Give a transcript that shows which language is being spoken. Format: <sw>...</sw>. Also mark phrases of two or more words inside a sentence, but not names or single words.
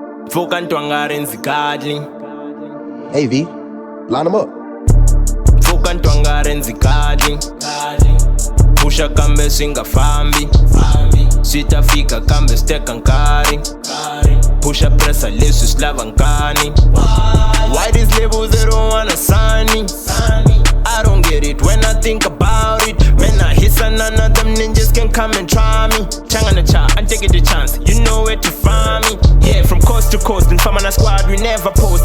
<ts>Pfuka ntwangari ndzi kadli.</ts> <en>Hey V, line them up.</en> <ts>Pfuka ntwangari ndzi kadli. Pusha kambe singafambi. Sitafika kambe steka nkari. Pusha pressa leswi slava nkani.</ts> <en>Why these labels they don't wanna sign me? I don't get it when I think about it. Man, I hit none of them ninjas can come and try me. Changana cha, I'm taking the chance. You know where to find me. Yeah, from coast to coast, and from my squad we never post.</en>